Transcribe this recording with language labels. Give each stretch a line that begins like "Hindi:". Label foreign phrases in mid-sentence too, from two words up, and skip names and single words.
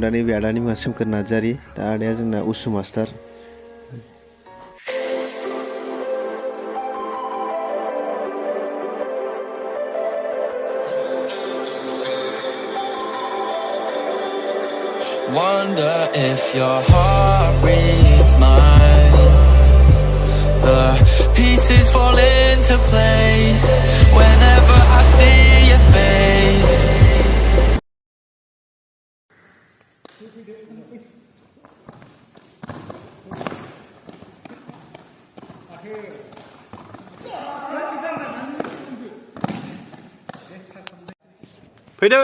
Bodo: दा नैबे आदानि मुङा स्वrang नार्जारी। दा आदाया जोंना उसु मास्टार।
English: Wonder if your heart reads mine. The pieces fall into place whenever I see your face.
Bodo: फैदो